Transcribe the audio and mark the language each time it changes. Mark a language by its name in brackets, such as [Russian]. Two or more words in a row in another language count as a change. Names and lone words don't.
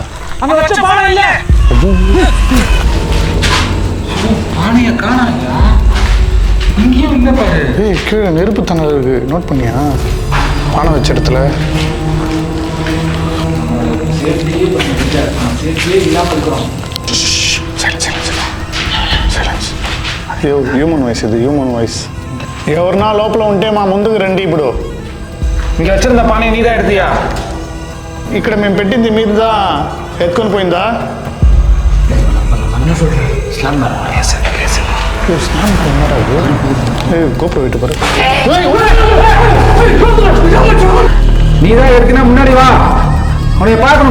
[Tamil] அங்கே வச்ச பானை இல்லை. பானையை காணாங்க. இங்கேயும் இல்லை பாரு. ஏய், கீழே நெருப்பு தணல் இருக்கு, நோட் பண்ணியா? பானை வச்ச இடத்துல இல்லாமல் இருக்கிறோம். [English] human voice [Telugu] ఇది [English] human voice. [Telugu] ఎవరు నా లోపల ఉంటే మా ముందుకు రండి. ఇప్పుడు [Tamil] இங்கே வச்சிருந்த பானையை நீ தான் எடுத்தியா? [Telugu] ఇక్కడ మేము పెట్టింది మీరు దా ఎత్తుకొని పోయిందా? [Tamil] கோப்பை விட்டு பாரு. நீ தான் எடுத்தினா முன்னாடி வா, உன்னைய பார்க்கணும்.